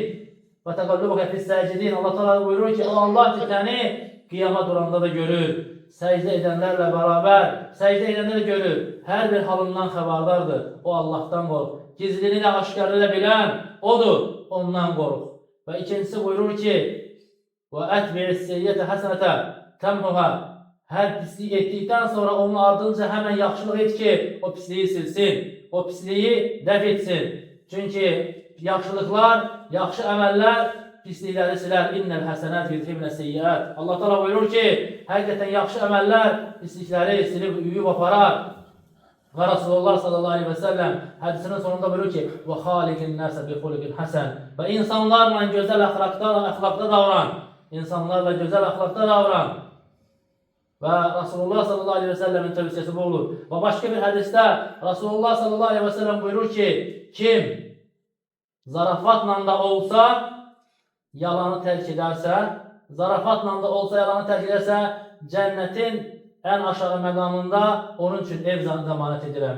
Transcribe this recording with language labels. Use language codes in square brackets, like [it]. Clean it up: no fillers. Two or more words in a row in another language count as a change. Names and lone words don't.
[ar] و تقلبك في الساجدين. [az] Allah Teala buyurur ki, Allah ki, səni qiyama duranda da görür. Səcdə edənlərlə bərabər, səcdə edənlər görür. Hər bir halından xəbərdardır. O Allahdan qorx. Gizlini də aşkarı da bilən odur. Ondan qorx. Və ikincisi buyurur ki, [ar] وَأَتْبِعِ السَّيِّئَةَ حَسَنَةً تَمْحُهَا. [az] Hər pislik etdikdən sonra onun ardınca həmən yaxşılıq et ki, o pisliyi silsin, o pisliyi dəf etsin. Çünki yaxşılıqlar, yaxşı əməllər pislikləri silər. [ar] إن الحسنات يذهبن السيئات. [az] Allah Teala buyurur ki, həqiqətən yaxşı əməllər pislikləri silib uyuyub aparar. Və Rasulullah [ar] صلى الله عليه و سلم [az] hədisinin sonunda buyurur ki, [ar] وَخَالِقِ النَّاسَ بِخُلُقٍ حَسَنٍ. [az] Və insanlarla gözəl əxlaqda davran. İnsanlarla gözəl əxlaqda davran. Və Rasulullah [ar] صلى الله عليه و سلم [az] tövsiyəsi bu olur. Və başqa bir hədisdə Rasulullah [ar] صلى الله عليه و سلم [az] buyurur ki, kim zarafatla da olsa yalanı tərk edərsə, zarafatla da olsa yalanı terk edersə, cənnetin ən aşağı məqamında onun üçün ev zəmanət edirəm.